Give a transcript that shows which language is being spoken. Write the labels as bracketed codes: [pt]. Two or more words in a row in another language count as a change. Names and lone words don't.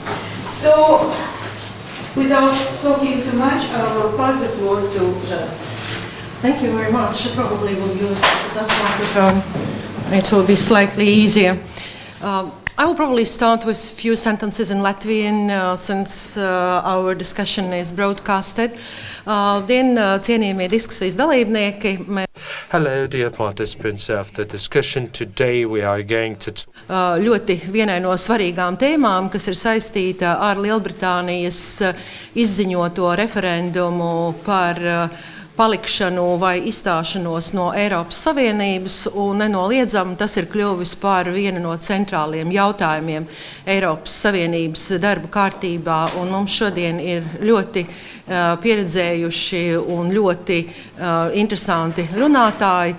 [en] So, without talking too much, I will pass the floor to Jean. Thank you very much. I probably will use that microphone. It will be slightly easier. I will probably start with a few sentences in Latvian since our discussion is broadcasted. [lv] Cienījamie diskusijas dalībnieki. [en] Hello, dear participants of the discussion. Today we are going to [lv] Ļoti vienai no svarīgām tēmām, kas ir saistīta ar Lielbritānijas izziņoto referendumu par palikšanu vai izstāšanos no Eiropas Savienības, un nenoliedzami tas ir kļuvis par vienu no centrāliem jautājumiem Eiropas Savienības darba kārtībā, un mums šodien ir ļoti pieredzējuši un ļoti interesanti runātāji.